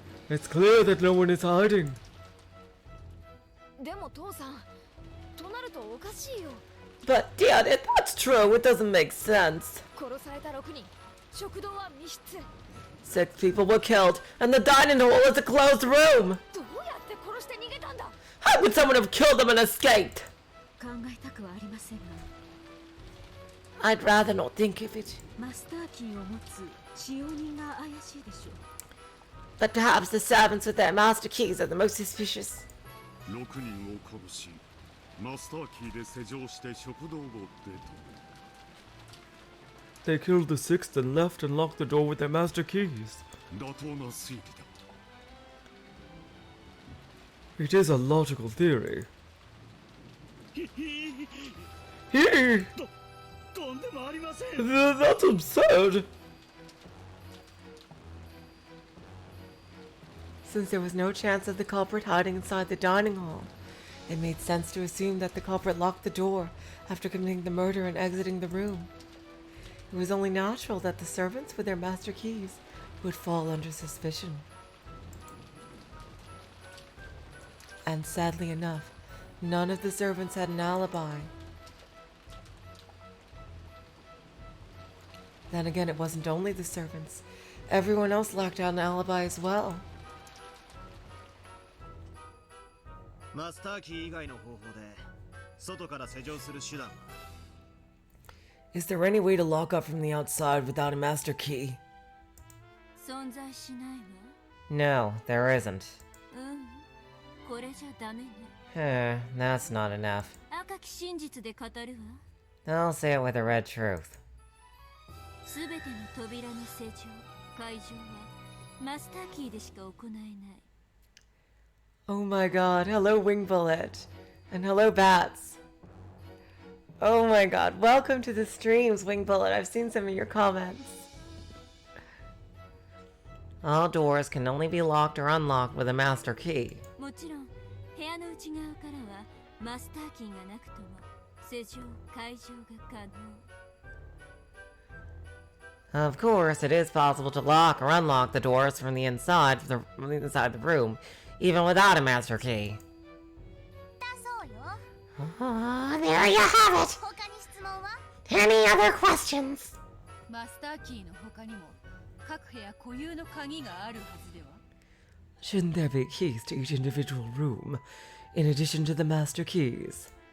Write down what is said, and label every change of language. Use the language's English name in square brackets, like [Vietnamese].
[English] It's clear that no one is hiding. [Japanese] でも父さん、となるとおかしいよ。 [English] But Dad, if that's true, it doesn't make sense. [Japanese] 殺された6人、食堂は密室。 [English] 6 people were killed, and the dining hall is a closed room. [Japanese] どうやって殺して逃げたんだ。 [English] How would someone have killed them and escaped? [Japanese] 考えたくはありませんが。 [English] I'd rather not think of it. [Japanese] マスターキーを持つ使用人が怪しいでしょう。 [English] But perhaps the servants with their master keys are the most suspicious. [Japanese] 6人を殺しマスターキーで施錠して食堂を出た。 [English] They killed the sixth and left and locked the door with their master keys. [Japanese] 妥当な推理だ。 [English] It is a logical theory. [Japanese] とんでもありません。 [English] That's absurd! Since there was no chance of the culprit hiding inside the dining hall, it made sense to assume that the culprit locked the door after committing the murder and exiting the room. It was only natural that the servants with their master keys would fall under suspicion. And sadly enough, none of the servants had an alibi. Then again, it wasn't only the servants. Everyone else lacked an alibi as well. [Japanese] マスターキー以外の方法で外から施錠する手段は [English] Is there any way to lock up from the outside without a master key? [Japanese] 存在しないわ。 [English] No, there isn't. [Japanese] これじゃダメね。 [English] That's not enough. [Japanese] 赤き真実で語るわ。 [English] I'll say it with a red truth. [Japanese] すべての扉の施錠、解錠はマスターキーでしか行えない。 [English] Oh my god, hello Wing Bullet. And hello Bats. Oh my god, welcome to the streams, Wing Bullet. I've seen some of your comments. All doors can only be locked or unlocked with a master key. [Japanese] もちろん、部屋の内側からはマスターキーがなくとも施錠、解錠が可能。 [English] Of course, it is possible to lock or unlock the doors from the inside of the room, even without a master key. [Japanese] だそうよ。 [English] Oh, there you have it. [Japanese] 他に質問は [English] Any other questions? [Japanese] マスターキーの他にも各部屋固有の鍵があるはずでは [English] Shouldn't there be keys to each individual room, in addition to the master keys?